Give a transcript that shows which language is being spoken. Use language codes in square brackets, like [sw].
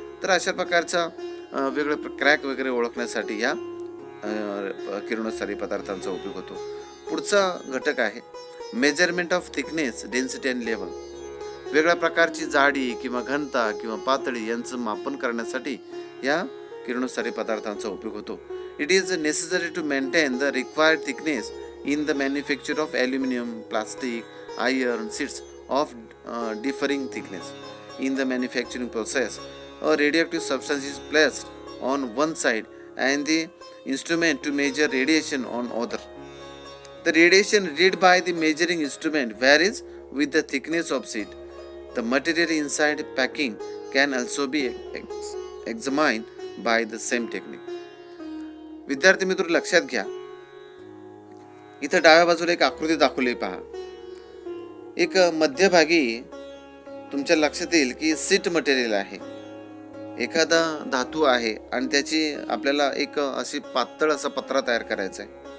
[mr] तर अशा प्रकारचा वेगवेगळे क्रॅक वगैरे ओळखण्यासाठी या किरणोत्सारी पदार्थांचा उपयोग होतो. पुढचा घटक आहे [en] Measurement of thickness, density and level. [mr] वेगळ्या प्रकारची जाडी किंवा घनता किंवा पातळी यांचं मापन करण्यासाठी या किरणोत्सारी पदार्थांचा उपयोग होतो. [en] It is necessary to maintain the required thickness in the manufacture of aluminum, plastic, iron, sheets of differing thickness. In the manufacturing process, a radioactive substance is placed on one side and the instrument to measure radiation on other. The radiation read by the measuring instrument varies with the thickness of sheet. The material inside packing can also be examined by the same technique. [mr] विद्यार्थी मित्र लक्षात घ्या, इथं डाव्या बाजूला एक आकृती दाखवली पहा. एक मध्यभागी तुमच्या लक्षात येईल की सीट मटेरियल आहे. एखादा धातू आहे आणि त्याची आपल्याला एक अशी पातळ असा पत्रा तयार करायचा आहे.